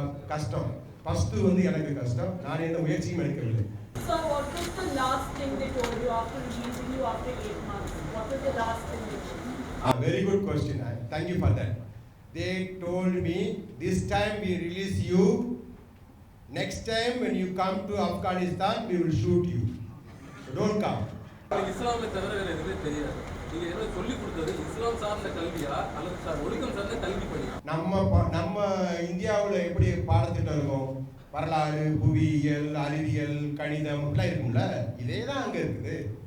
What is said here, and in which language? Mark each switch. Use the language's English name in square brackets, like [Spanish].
[Tamil] கஷ்டம் ஃபர்ஸ்ட் வந்து எனக்கு கஷ்டம். நான் எந்த முயற்சியும் எடுக்கவில்லை. [English] So what was the last thing they told you after releasing you after 8 months? What was the last thing they told you? Very good question. Thank you for that. They told me, this time we release you. Next time when you come to Afghanistan, we will shoot you. So don't come. [Tamil] இஸ்லாமை தவிர வேற எதுவுமே தெரியாது. நீங்க என்ன சொல்லி கொடுத்தது இஸ்லாம் சார்ந்த கல்வியா அல்லது ஒழுக்கம் சார்ந்த கல்வி பணியா? நம்ம இந்தியாவில் எப்படி பாடத்திட்டம் இருக்கும், வரலாறு, புவியியல், அறிவியல், கணிதம் எல்லாம் இருக்கும்ல, இதே தான் அங்கே இருக்குது.